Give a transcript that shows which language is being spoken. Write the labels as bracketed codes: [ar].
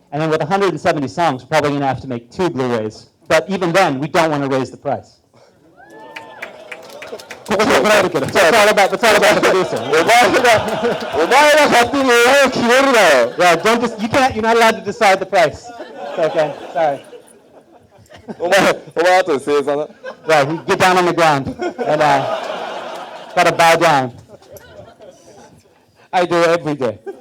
[en] and then with 170 songs, we're probably going to have to make 2 Blu-rays. But even then, we don't want to raise the price. [ja] ここで怒られるけど。 [en] That's all about the producer. [ja] お前が勝手に絵を決めるなよ。 [en] Yeah, you're not allowed to decide the price. It's okay, sorry. [ja] お前後で正座な。 [en] Right, you get down on the ground and gotta bow down. I do it every day.